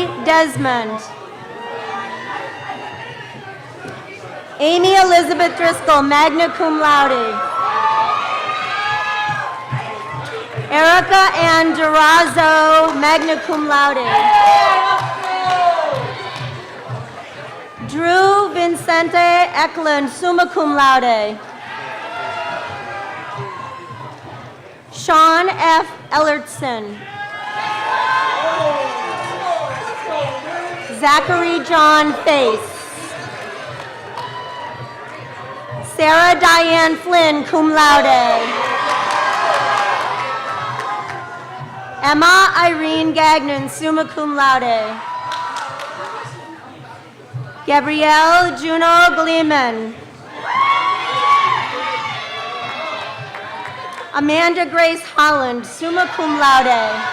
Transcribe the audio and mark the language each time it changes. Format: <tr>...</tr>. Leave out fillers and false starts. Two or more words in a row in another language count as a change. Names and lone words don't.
<en>Desmond. Amy Elizabeth Driscoll,</en> <la>magna cum laude.</la> <en>Erica Ann Durazo,</en> <la>magna cum laude.</la> <en>Drew Vincente Eklund,</en> <la>summa cum laude.</la> <en>Sean F. Ellertson. Zachary John Face. Sarah Diane Flynn,</en> <la>cum laude.</la> <en>Emma Irene Gagnon,</en> <la>summa cum laude.</la> <en>Gabrielle Juno Gleeman. Amanda Grace Holland,</en> <la>summa cum laude.</la>